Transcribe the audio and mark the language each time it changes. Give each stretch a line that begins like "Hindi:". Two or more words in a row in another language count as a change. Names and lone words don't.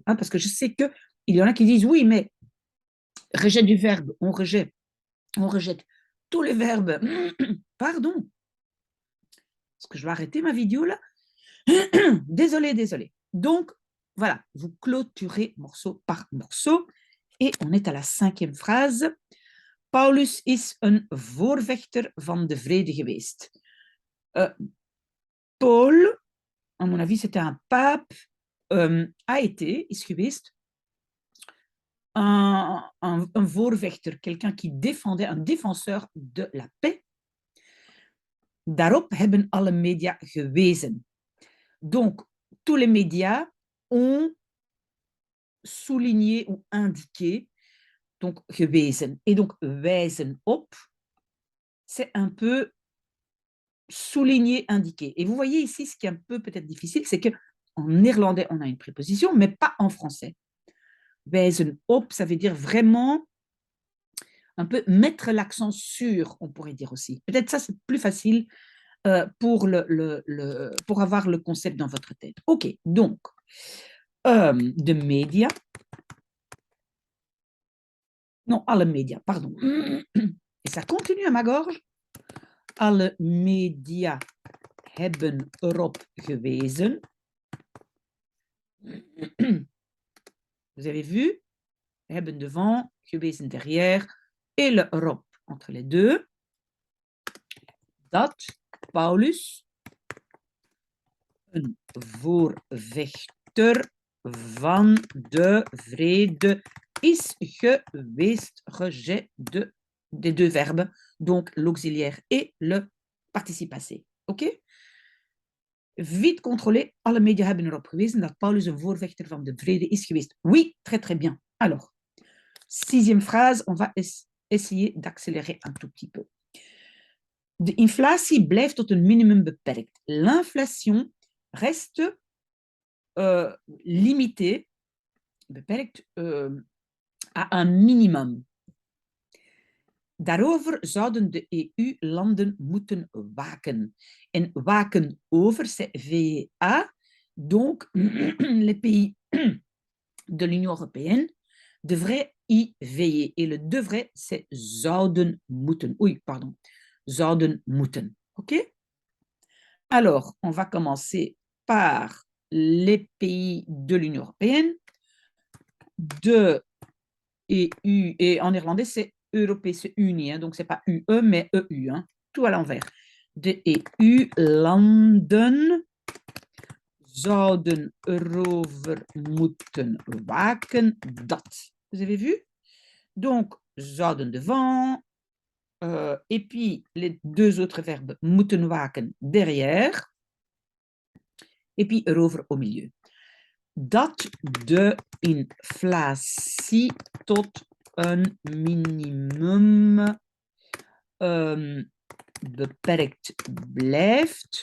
French: Hein, parce que je sais qu'il y en a qui disent oui, mais rejet du verbe, on rejette tous les verbes. Pardon. Est-ce que je vais arrêter ma vidéo là? Désolé. Donc, voilà, vous clôturez morceau par morceau. Et on est à la cinquième phrase.
Dutch: Paulus is een voorvechter van de vrede geweest.
French: Paul, à mon avis, c'était un pape, a été,
Dutch: is geweest,
French: un voorvechter, quelqu'un qui défendait, un défenseur de la paix.
Dutch: Daarop hebben alle media gewezen.
French: Donc, tous les médias ont souligné ou indiqué, donc gewezen. Et donc,
Dutch: wijzen op,
French: c'est un peu souligner, indiquer. Et vous voyez ici, ce qui est un peu peut-être difficile, c'est qu'en néerlandais, on a une préposition, mais pas en français.
Dutch: Wijzen op,
French: ça veut dire vraiment un peu mettre l'accent sur, on pourrait dire aussi. Peut-être ça, c'est plus facile pour avoir le concept dans votre tête. OK, donc,
Dutch: de médias.
French: Non,
Dutch: alle médias,
French: pardon. Et ça continue à ma gorge.
Dutch: Alle media hebben erop gewezen.
French: Vous avez vu? Hebben devant, gewezen derrière, et le erop entre les deux.
Dutch: Dat Paulus een voorvechter van de vrede is geweest.
French: Rejet des deux verbes, donc l'auxiliaire et le participe passé. OK? Vite contrôler.
Dutch: Alle media hebben erop gewezen dat Paulus een voorvechter van de vrede is geweest.
French: Oui, très très bien. Alors, 6e phrase, on va essayer d'accélérer un tout petit peu.
Dutch: De inflatie blijft tot een minimum beperkt.
French: L'inflation reste limitée, beperkt, à un minimum.
Dutch: Daarover zouden de EU-landen moeten waken. En waken over,
French: c'est VA. Donc, les pays de l'Union européenne devraient y veiller. Et le devrait, c'est
Dutch: zouden moeten.
French: Oui, pardon.
Dutch: Zouden moeten.
French: OK? Alors, on va commencer par les pays de l'Union européenne. De EU, et en néerlandais, c'est
Dutch: Europese Unie,
French: hein, donc c'est pas UE, mais EU, hein, tout à l'envers.
Dutch: De EU-landen zouden erover moeten waken dat.
French: Vous avez vu? Donc, zouden devant, et puis les deux autres verbes
Dutch: moeten waken
French: derrière, et puis erover au milieu.
Dutch: Dat de inflatie tot een minimum beperkt blijft.